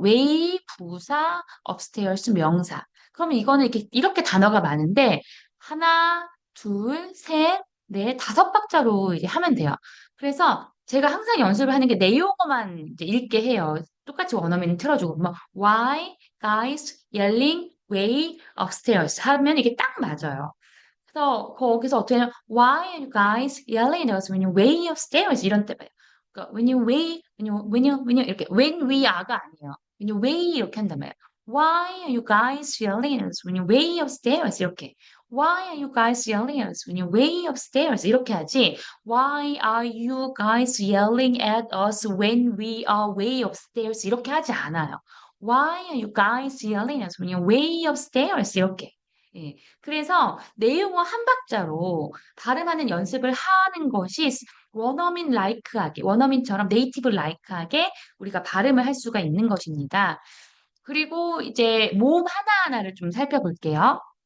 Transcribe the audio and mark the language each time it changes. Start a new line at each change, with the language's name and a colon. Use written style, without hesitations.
Korean: way 부사, upstairs 명사. 그러면 이거는 이렇게 단어가 많은데 하나, 둘, 셋, 넷, 다섯 박자로 이제 하면 돼요. 그래서 제가 항상 연습을 하는 게 내용어만 이제 읽게 해요. 똑같이 원어민 틀어주고 뭐
English: why guys yelling way upstairs
Korean: 하면 이게 딱 맞아요. 그래서 거기서 어떻게 하냐면
English: why are you guys yelling at us when you way upstairs
Korean: 이런 때 봐요. 그러니까
English: when you
Korean: 이렇게
English: when we are
Korean: 가 아니에요.
English: when you way
Korean: 이렇게 한단 말이에요.
English: Why are you guys yelling at us when you way upstairs
Korean: 이렇게.
English: Why are you guys yelling at us when you way upstairs
Korean: 이렇게 하지.
English: Why are you guys yelling at us when we are way upstairs
Korean: 이렇게 하지 않아요.
English: Why are you guys yelling at us when you way upstairs
Korean: 이렇게. 예. 그래서 내용어 한 박자로 발음하는 연습을 하는 것이 원어민 라이크하게, 원어민처럼 네이티브 라이크하게 우리가 발음을 할 수가 있는 것입니다. 그리고 이제 모음 하나하나를 좀 살펴볼게요.